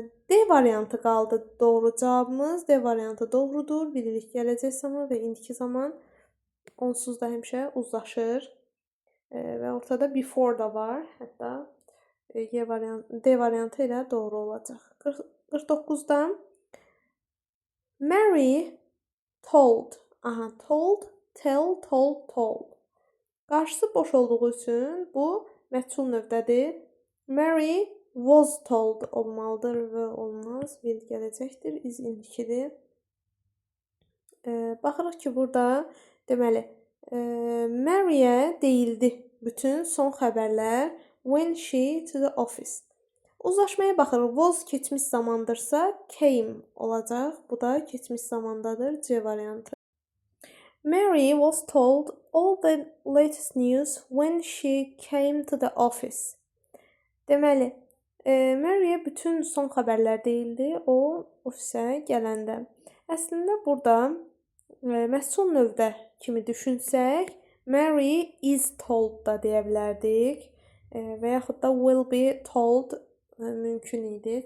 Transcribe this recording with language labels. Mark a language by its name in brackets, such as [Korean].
[Azerbaijani] D variantı qaldı doğru cavabımız. D variantı doğrudur. Bilirik gələcək zaman və indiki zaman onsuz da həmişə uzlaşır. Və ortada before da var. Hətta D variantı ilə doğru olacaq. [English] 49-da Mary told. [Azerbaijani] Told, tell, told. Qarşısı boş olduğu üçün bu məchul növdədir. [English] Mary was told [Azerbaijani] olmalıdır və olmaz. Will gələcəkdir. Is indikidir. Baxırıq ki, burada deməli Mary'ə deyildi bütün son xəbərlər [English] when she to the office. [Azerbaijani] Uzlaşmaya baxırıq. Was keçmiş zamandırsa came olacaq. Bu da keçmiş zamandadır. C variantı. [English] Mary was told all the latest news when she came to the office. [Azerbaijani] Deməli, Mary'ə bütün son xəbərlər deyildi o ofisə gələndə. Əslində burada məchul növdə kimi düşünsək, [English] Mary is told [Azerbaijani] da deyə bilərdik və yaxud da [English] will be told [Azerbaijani] mümkün idi.